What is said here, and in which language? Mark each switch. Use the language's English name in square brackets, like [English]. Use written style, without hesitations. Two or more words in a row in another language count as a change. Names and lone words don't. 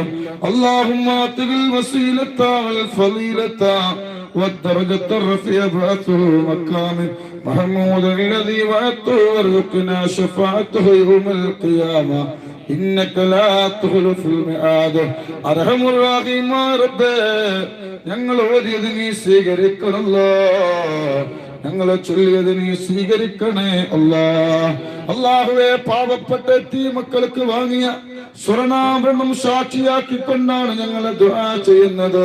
[Arabic] اللهم اعطه الوسيلة والفضيلة والدرجة الرفيعة بعثه مقام محمود الذي وعدته وارزقنا شفاعته يوم القيامة إنك لا تخلف الميعاد. أرحم الراحمين ربي [Malayalam] ഞങ്ങൾ ഓതിയത് നീ സ്വീകരിക്കണല്ലോ, ഞങ്ങളെ ചൊല്ലിയത് നീ സ്വീകരിക്കണേ അല്ലാഹ്. അല്ലാഹുവേ, പാവപ്പെട്ട യതീം മക്കൾക്ക് വാങ്ങിയ സ്വർണ്ണാഭരണം സാക്ഷിയാക്കിക്കൊണ്ടാണ് ഞങ്ങൾ ദുആ ചെയ്യുന്നത്.